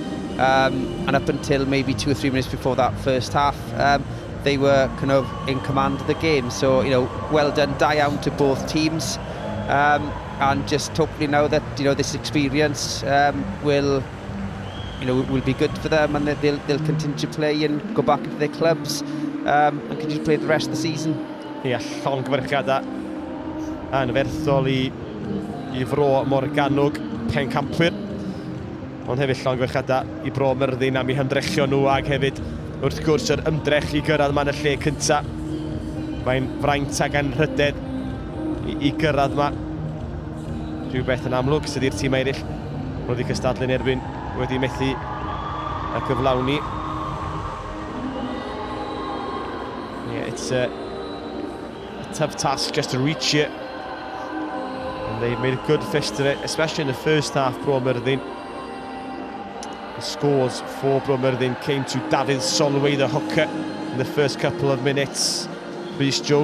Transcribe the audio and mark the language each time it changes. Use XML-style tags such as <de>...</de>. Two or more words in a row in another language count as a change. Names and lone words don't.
<en>And up until maybe 2 or 3 minutes before that first half, they were kind of in command of the game. So you know, well done, down to both teams. And just hopefully now that you know this experience will be good for them, and that they'll continue to play and go back into their clubs and continue to play the rest of the season.</en> <cy>Ie, llongyfarchiadau anferthol i Bro Morgannwg, pencampwyr, ond hefyd llongyfarchiadau i Bro Myrddin am eu hymdrechion nhw, ag hefyd wrth gwrs yr ymdrech i gyrraedd yma yn y lle cyntaf. Mae'n fraint ag anrhydedd i gyrraedd yma. Rhywbeth yn amlwg sydd i'r tîm eraill wedi cystadlu'n erbyn wedi methu y cyflawni.</cy> <en>Yeah, it's a tough task just to reach it, and they made a good fist of it, especially in the first half. Bro Myrddin, the scores for Bro Myrddin came to David Solway, the hooker, in the first couple of minutes.</en>